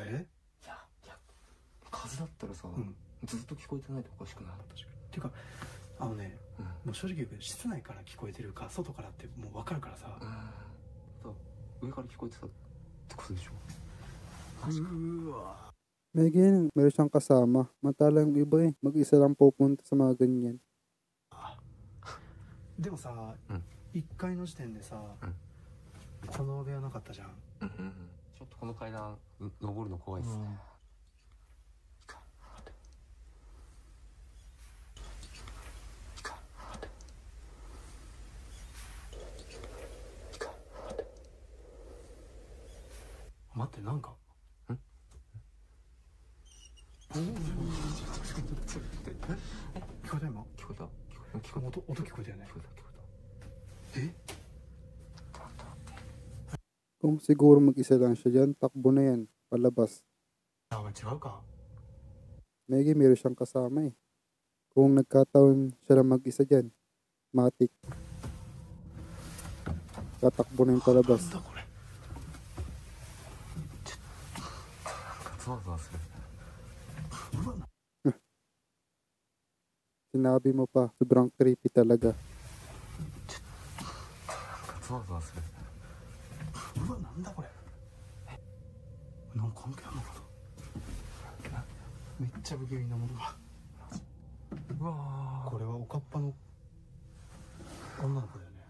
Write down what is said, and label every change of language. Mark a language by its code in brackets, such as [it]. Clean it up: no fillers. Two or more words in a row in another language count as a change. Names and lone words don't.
[ja] いや風だったらさ、ずっと聞こえてないとおかしくない？確かに。っていうかね、もう正直言うけど室内から聞こえてるか外からってもう分かるからさ。そう上から聞こえてたってことでしょ。うわ。 [tl] May ganyan, meron siyang kasama. Mantala yung iba eh. Mag-isa lang pupunta sa mga ganyan. [ja] でもさ、1階の時点でさ、この部屋なかったじゃん。ちょっとこの階段登るの怖いですね。待ってなんか。聞こえた今？聞こえた。音聞こえたよね。え [tl] Kung siguro mag-isa lang siya dyan, takbo na yan. Palabas. [ja] あ、違うか。 [tl] May meron siyang kasama eh. Kung nagkataon siya lang mag-isa dyan, matik. Tatakbo na yung palabas. [ja] なんだこれ。ゾワゾワする。 [tl] Sinabi mo pa, sobrang creepy talaga. [ja] ゾワゾワする。うわ、なんだこれ。なんか関係あるのかな。めっちゃ不気味なものが。うわーこれはおかっぱの女の子だよね。